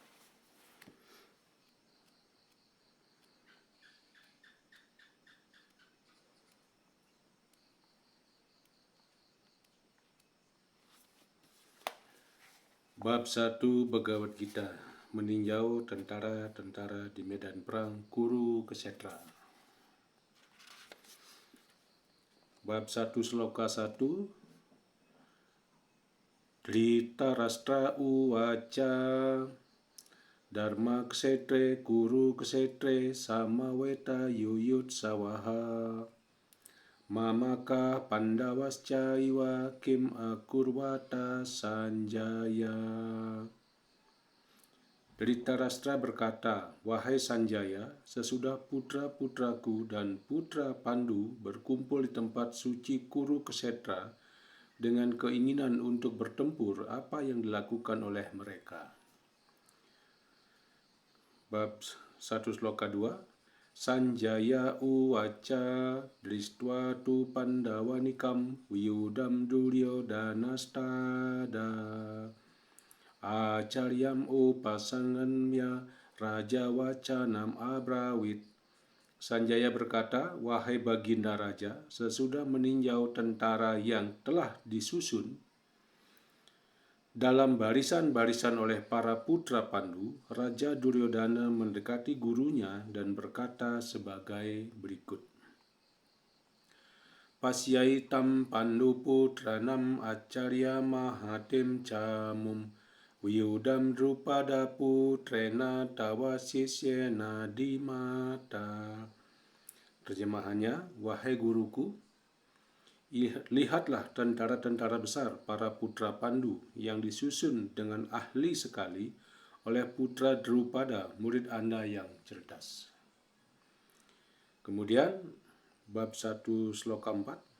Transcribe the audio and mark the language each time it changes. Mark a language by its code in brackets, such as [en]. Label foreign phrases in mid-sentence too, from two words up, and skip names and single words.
[id] Bab 1 Bhagavad Gita, meninjau tentara-tentara di medan perang Kurukshetra. Bab 1 Sloka 1. [sa] Dhritarashtra uvaca Dharma ksetre Kurukshetre samaveta yuyutsavaha mamaka pandavascha iwa kim akurvata Sanjaya. [id] Dhritarashtra berkata, "Wahai Sanjaya, sesudah putra-putraku dan putra Pandu berkumpul di tempat suci Kurukshetra dengan keinginan untuk bertempur, apa yang dilakukan oleh mereka?" Bab 1 Sloka 2. [sa] Sanjaya uvaca dristva tu pandavanikam viyudam Duryodanastada acaryam upasangamya raja wacanam abrawit. [id] Sanjaya berkata, "Wahai Baginda Raja, sesudah meninjau tentara yang telah disusun dalam barisan-barisan oleh para putra Pandu, Raja Duryodana mendekati gurunya dan berkata sebagai berikut. [sa] Pasyaitam Pandu putranam acarya mahatim camum Wiyudam drupada putrena tawasisyena dimata. [id] Terjemahannya, "Wahai guruku, lihatlah tentara-tentara besar para putra Pandu yang disusun dengan ahli sekali oleh putra Drupada, murid Anda yang cerdas." Kemudian bab 1 sloka 4.